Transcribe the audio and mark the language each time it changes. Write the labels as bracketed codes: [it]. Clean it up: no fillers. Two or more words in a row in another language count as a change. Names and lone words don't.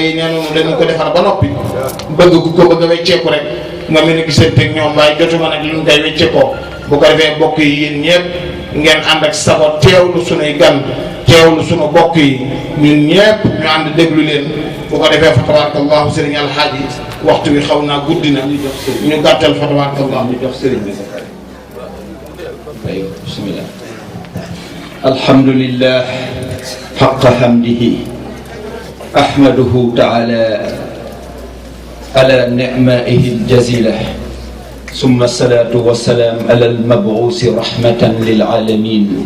[wo] yi nee noonu dañu ko defar ba noppi bëgg ku ko bëgg a wecceeku rek nga mën a gisante ak ñoom waaye jotuma nag lu ñu koy wecceekoo bu ko defee bokk yi yéen ñëpp ngeen ànd ak sago teewlu sunuy gan teewlu sunu bokk yi ñun ñëpp ñu ànd déglu leen bu ko defee [ar] فتبارك الله [wo] sëriñ Alxaaji waxtu wi xaw naa guddi na ñu gàttal [ar] فتبارك الله [wo] ñu jox sëriñ bi [ar] بسم الله الحمد لله حق حمده أحمده تعالى على نعمه الجزيلة ثم الصلاة والسلام على المبعوث رحمة للعالمين